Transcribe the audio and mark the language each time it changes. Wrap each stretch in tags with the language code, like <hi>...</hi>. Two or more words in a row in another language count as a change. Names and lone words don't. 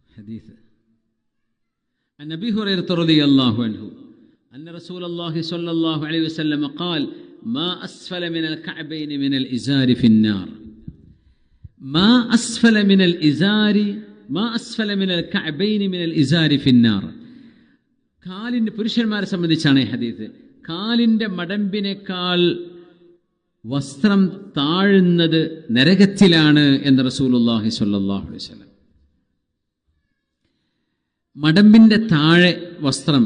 <ar>حديث عن أبي هريرة رضي الله عنه أن رسول الله صلى الله عليه وسلم قال ما أسفل من الكعبين من الإزار في النار ما أسفل من الإزار ما أسفل من الكعبين من الإزار في النار</ar> <ml>കാലിൻ്റെ പുരുഷന്മാരെ സംബന്ധിച്ചാണ് ഈ ഹദീസ്. കാലിൻ്റെ മടമ്പിനേക്കാൾ വസ്ത്രം താഴുന്നത് നരകത്തിലാണ് എന്ന്</ml> <ar>رسول الله صلى الله عليه وسلم.</ar> <ml>മടമ്പിൻ്റെ താഴെ വസ്ത്രം.</ml>